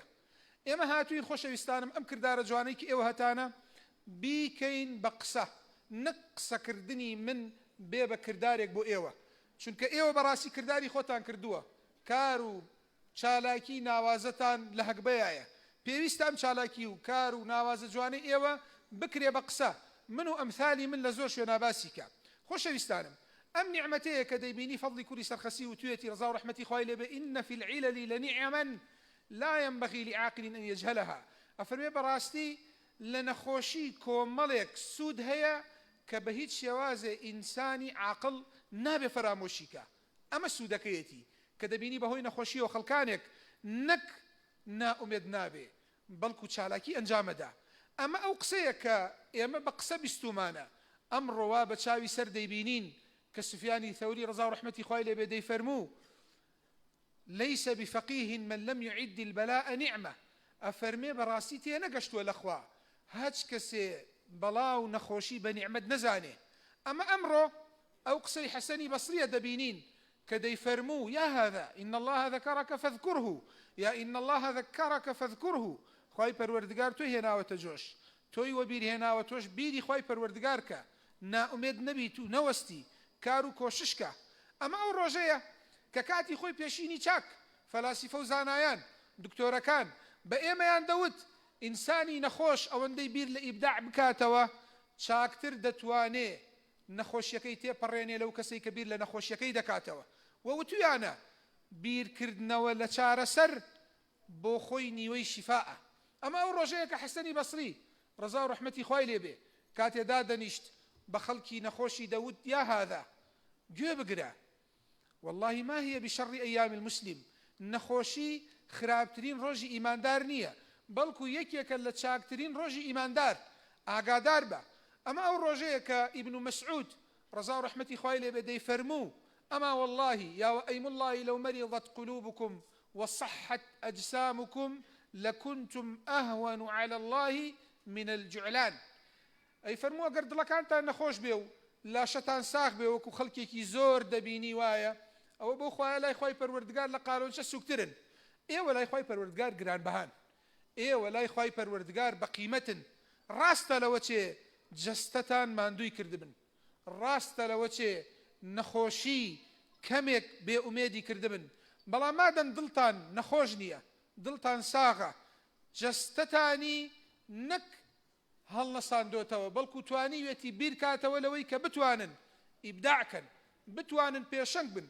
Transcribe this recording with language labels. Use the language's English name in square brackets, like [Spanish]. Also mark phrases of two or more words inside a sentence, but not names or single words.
[Central Kurdish] ئێمە هاتووین خۆشەویستانم ئەم کردارە جوانەی کە ئێوە هەتانە بیکەین بە قسە، نەک قسەکردنی من بێ بە کردارێک بۆ ئێوە، چونکە ئێوە بەڕاستی کرداری خۆتان کردووە، کار و چالاکی ناوازەتان لە هەکبەیە، پێویستە ئەم چالاکی و کار و ناوازە جوانەی ئێوە بکرێ بە قسە. من و ئەمثالی من لە زۆر شوێنە باسی کە. خۆشەویستانم ئەم نیعمەتەیە کە دەیبینی فەضلی کوری سەرخەسی و توێتی ڕزا و ڕەحمەتی خوای لێبێ [Arabic] ئین فی العلل لنعما لا ينبغي لعاقل أن يجهلها. [Central Kurdish] ئەفەرمێ بەڕاستی لە نەخۆشی کۆمەڵێک سوود هەیە کە بە هیچ شێوازێ ئینسانی عاقڵ نابێ فەرامۆشیکە. ئەمە سوودەکەیەتی کە دەبینی بەهۆی نەخۆشیەوە خەڵکانێک نەک ناومێد نابێ بەڵکو چالاکی ئەنجامەدا. ئەمە ئەو قسەیە کە ئێمە بە قسە بیستومانە ئەمڕۆوا بە چاوی سەر دەیبینین کە سفیانی ثەوری ڕزا و ڕەحمەتی خوای لێبێ دەیفەرموو [Arabic] ليس بفقيه من لم يعد البلاء نعمة. [Central Kurdish] ئەفەرمێ بەڕاستی تێ نەگەشتووە لەخوا هەچ کەسێ بەڵاو نەخۆشی بە نیعمەت نەزانێ. ئەمە ئەمڕۆ ئەو قسەی حەسەنی بەسریە دەبینین کە دەیفەرموو [Arabic] یا هذا إن الله ذكرك فاذكره یا إن الله ذكرك فاذكره. [Central Kurdish] خوای پەروەردگار تۆی هێناوەتە جۆش، تۆی وەبیر هێناوە، تۆش بیری خوای پەروەردگار کە، ناومێد نەبیت و نەوەستی، کار و کۆششکە. ئەمە ئەو ڕۆژەیە کە کاتی خۆی پێشینی چاک فەلاسیفە و زانایان دکتۆرەکان بە ئێمەیان دەوت ئینسانی نەخۆش ئەوەندەی بیر لە ئیبداع بکاتەوە چاکتر دەتوانێ نەخۆشیەکەی تێپەڕێنێ لەو کەسەی کە بیر لە نەخۆشیەکەی دەکاتەوە. وەوتویانە بیرکردنەوە لە چارەسەر بۆ خۆی نیوەی شیفاءە. ئەمە ئەو ڕۆژەیە کە حەسەنی بەسری ڕزا و ڕەحمەتی خوای لێبێ کاتێدا دەنیشت بە خەڵکی نەخۆشی دەوت [Arabic] یا هذا [Central Kurdish] گوێ بگرە [Arabic] والله ما هي بشر أيام المسلم. [Central Kurdish] نەخۆشی خراپترین ڕۆژی ئیماندار نییە بەڵکو یەکێکە لە چاکترین ڕۆژی ئیماندار. ئاگادار بە. ئەمە ئەو ڕۆژەیە کە ئیبن مەسعود ڕزا و ڕەحمەتی خوای لێبێ دەیفەرموو [Arabic] ئەما والله یا ئەیم الله لو مرضت قلوبكم وصحت أجسامكم لكنتم أهون على الله من الجعلان. [Central Kurdish] ئەی فەرموو ئەگەر دڵەکانتان نەخۆش بێ و لاشەتان ساغ بێ وەکو خەڵکێکی زۆر دەبینی وایە ئەوە بۆ خوایە لای خوای پەروەردگار لە قارۆنچە سوکترن. ئێوە لای خوای پەروەردگار گرانبەهان، ئێوە لای خوای پەروەردگار بە قیمەتن. ڕاستە لەوە چێ جەستەتان ماندووی کردبن، ڕاستە لەوە چێ نەخۆشی کەمێک بێئومێدی کردبن، بەڵام مادەم دڵتان نەخۆش نییە، دڵتان ساغە، جەستەتانی نەک هەڵنەساندۆتەوە بەڵکو توانیوێتی بیرکاتەوە لەوەی کە بتوانن ئیبداعکەن، بتوانن پێشەنگ بن.